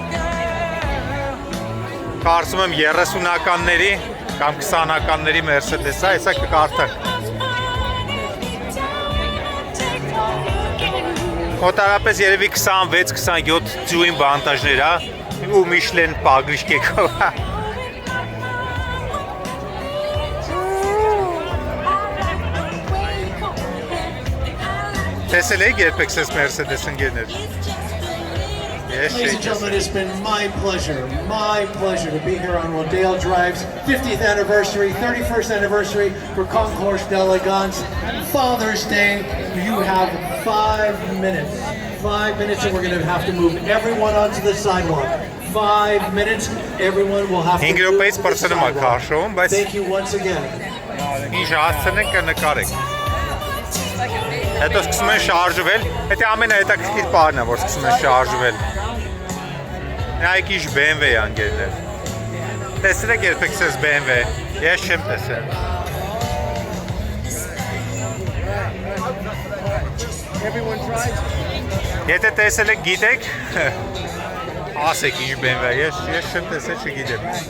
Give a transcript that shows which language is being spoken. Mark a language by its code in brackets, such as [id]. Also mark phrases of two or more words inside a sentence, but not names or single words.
[hy] կարծում եմ 30-ականների կամ 20-ականների Mercedes-ը, այսա կկարդանք։ Մոտարապես երևի 26-27 ձույն բանտաժներ է, ու Michelin պագրիշկեքով։ Տեսել եք երբեք սես Mercedes ընկերներ։ [en] Ladies and gentlemen, it's been my pleasure to be here on Rodeo Drive's 50th anniversary, 31st anniversary for Concours d'Elegance. Father's Day, you have 5 minutes. 5 minutes and we're going to have to move everyone onto the sidewalk. 5 minutes, everyone will have to move to the sidewalk. Thank you once again. [hy] Ինչ հասցնենք կնկարենք։ Հետո սկսում են շարժվել, հետո ամենահետաքրքիր բանն է, որ սկսում են շարժվել։ Նայեք ինչ BMW անգերներ։ Տեսել եք երբեք սես BMW, ես չեմ տեսել։ Եթե տեսել եք գիտեք, ասեք ինչ BMW, ես չեմ տեսել, չգիտեմ։